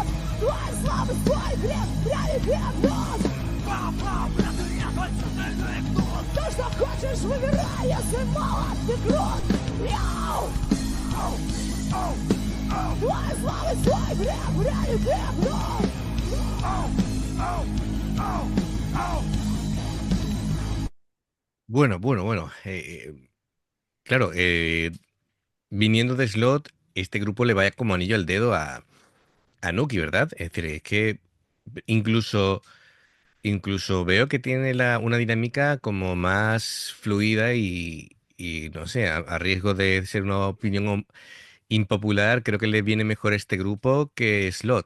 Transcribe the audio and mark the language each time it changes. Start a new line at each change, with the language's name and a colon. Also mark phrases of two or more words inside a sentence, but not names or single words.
Russian: Твой слабость, твой грех, гнут. Пам-пам, это я твой центральный гнут. То, что хочешь, выбирай, если молод ты крут. Яу! Твой слабость, твой грех, гнут.
Spanish: Bueno, bueno, bueno. Claro, viniendo de Slot, este grupo le vaya como anillo al dedo a Nuki, ¿verdad? Es decir, es que incluso, incluso veo que tiene una dinámica como más fluida y no sé, a riesgo de ser una opinión impopular, creo que le viene mejor este grupo que Slot.